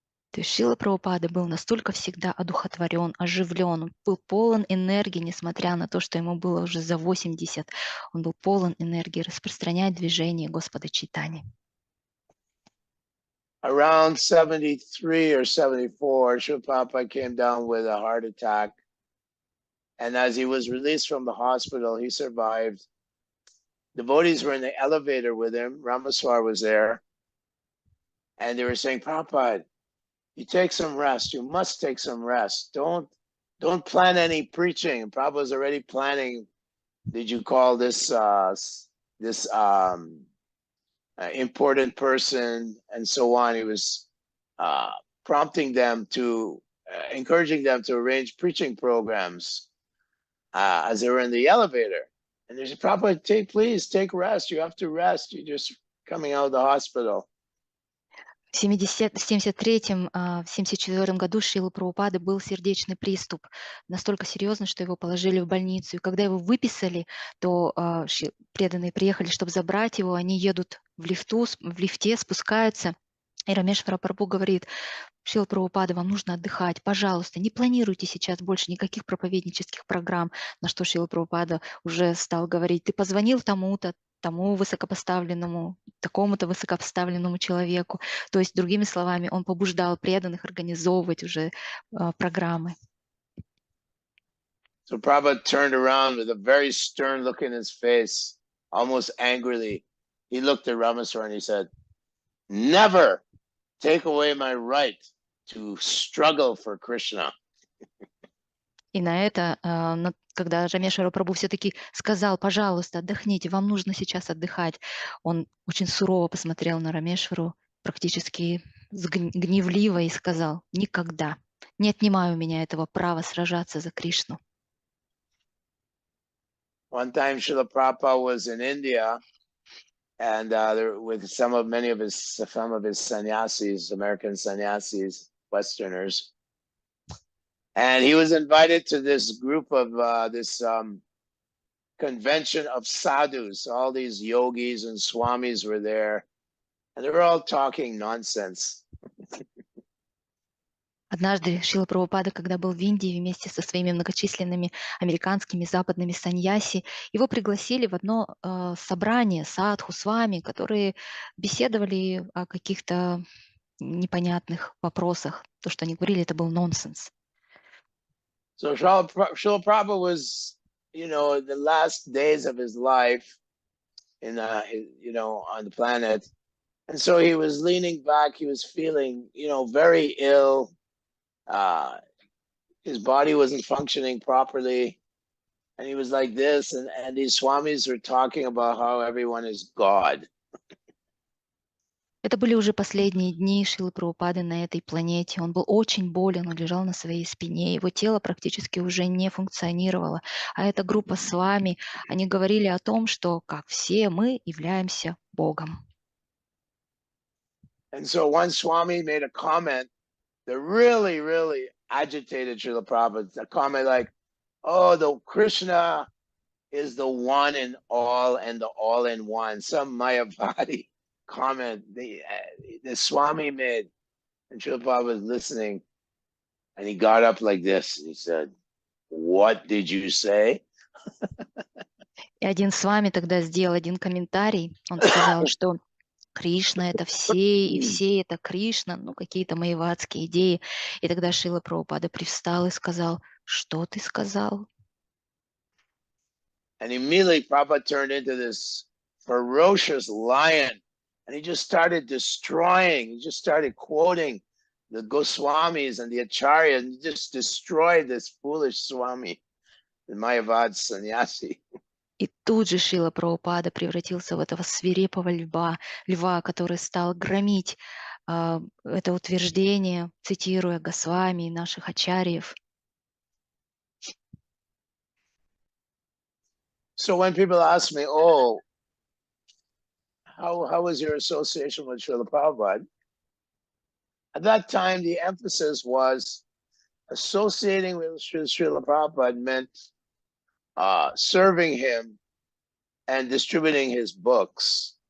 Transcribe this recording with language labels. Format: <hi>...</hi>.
<ru>То есть Шрила Прабхупада был настолько всегда одухотворен, оживлен, он был полон энергии, несмотря на то, что ему было уже за 80, он был полон энергии распространять движение Господа Чайтаньи.</ru> <en>Around 73 or 74, Srila Prabhupada came down with a heart attack. And as he was released from the hospital, he survived. Devotees were in the elevator with him. Ramaswar was there. And they were saying, Prabhupada, you take some rest. You must take some rest. Don't plan any preaching. And Prabhupada was already planning, did you call this important person and so on. He was prompting them to, encouraging them to arrange preaching programs as they were in the elevator. And they said, Prabhupada, please take rest. You have to rest. You're just coming out of the hospital.</en> <ru>В 73-м, в 74-м году Шрилы Прабхупады был сердечный приступ, настолько серьезный, что его положили в больницу. И когда его выписали, то преданные приехали, чтобы забрать его, они едут в лифте спускаются. И Рамешвара Прабху говорит: Шрила Прабхупада, вам нужно отдыхать, пожалуйста, не планируйте сейчас больше никаких проповеднических программ. На что Шрила Прабхупада уже стал говорить: ты позвонил тому-то, тому высокопоставленному, такому-то высокопоставленному человеку. То есть, другими словами, он побуждал преданных организовывать уже программы.</ru> <en>So Prabhupada turned around with a very stern look in his face, almost angrily. He looked at Ramaswamy and he said, "Never take away my right to struggle for Krishna."</en> <ru>И на это, когда Рамешвара Прабху все-таки сказал: пожалуйста, отдохните, вам нужно сейчас отдыхать, он очень сурово посмотрел на Рамешвару, практически гневливо, и сказал: никогда не отнимай у меня этого права сражаться за Кришну.</ru> <en>One time Srila Prabhupada was in India and with many of his sannyasis, American sannyasis, Westerners. And he was invited to this group of this convention of sadhus. All these yogis and swamis were there, and they were all talking nonsense.</en> <ru>Однажды Шрила Прабхупада, когда был в Индии вместе со своими многочисленными американскими западными саньяси, его пригласили в одно собрание садху с вами, которые беседовали о каких-то непонятных вопросах. То, что они говорили, это был нонсенс.</ru> <en>So Srila Prabhupada was, in the last days of his life, on the planet, and so he was leaning back. He was feeling, very ill. His body wasn't functioning properly, and he was like this, and these swamis were talking about how everyone is God.</en> <ru>Это были уже последние дни Шрилы Прабхупады на этой планете. Он был очень болен, он лежал на своей спине, его тело практически уже не функционировало. А эта группа с вами, они говорили о том, что, как все мы, являемся Богом.</ru> <en>And so one Swami made a comment that really, really agitated Srila Prabhupada. A comment like, "Oh, the Krishna is the one in all and the all in one." Some Mayavadi comment the Swami made, and Srila Prabhupada was listening, and he got up like this. And he said, "What did you say?"</en> <ru>И один с вами тогда сделал один комментарий. Он сказал, что Кришна — это все, и все — это Кришна, какие-то майявадские идеи. И тогда Шрила Прабхупада привстал и сказал: что ты сказал?</ru> <en>And immediately Prabhupada turned into this ferocious lion, and he just started destroying. He just started quoting the Goswamis and the Acharyas, and he just destroyed this foolish Swami, the Mayavad sannyasi.</en> <ru>И тут же Шрила Прабхупада превратился в этого свирепого льва, который стал громить это утверждение, цитируя Госвами и наших ачарьев.</ru> <en>So when people ask me, "Oh, how was your association with Srila Prabhupada?" At that time, the emphasis was associating with Srila Prabhupada meant serving him and distributing his books.</en>